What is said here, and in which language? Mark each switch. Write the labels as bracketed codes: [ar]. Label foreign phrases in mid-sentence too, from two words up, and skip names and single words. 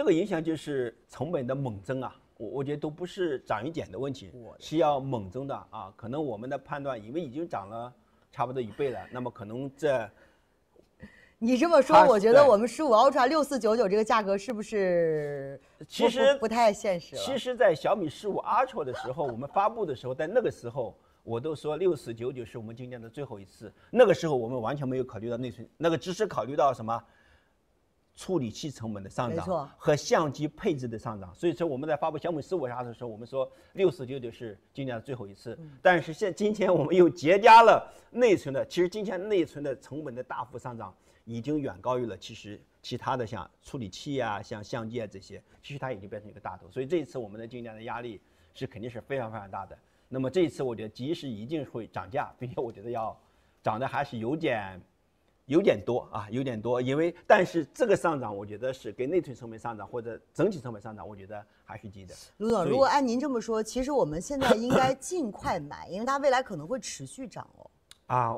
[zh] 這個影響就是成本的猛增啊，我覺得都不是漲一點的問題，是要猛增的啊。可能我們的判斷，因為已經漲了差不多1倍了，那麼可能你這麼說，我覺得我們15 Ultra 6499這個價格是不是其實不太現實了？其實，在小米15 Ultra 的時候，我們發布的時候，在那個時候我都說6499是我們今年的最後一次。那個时候我們完全沒有考慮到內存，那個只是考慮到什麼處理器成本的上漲和相機配置的上漲。所以說我們在發布小米15 Ultra 的時候，我們說6499是今年的最后一次。但是今天我們又疊加了內存的，其實今天內存的成本的大幅上漲已經遠高於了其他的像處理器啊、像相機啊這些，其實它已經變成一個大頭。所以這一次我們的今年的壓力是肯定是非常非常大的。那麼這一次我覺得即使一定會漲價，並且我覺得要漲的還是有點多啊，有點多。但是這個上漲我覺得是跟內存成本上漲或者整體成本上漲，我覺得還是低的。盧總，如果按您這麼說，其實我們現在應該盡快買，因為它未來可能會持續漲哦。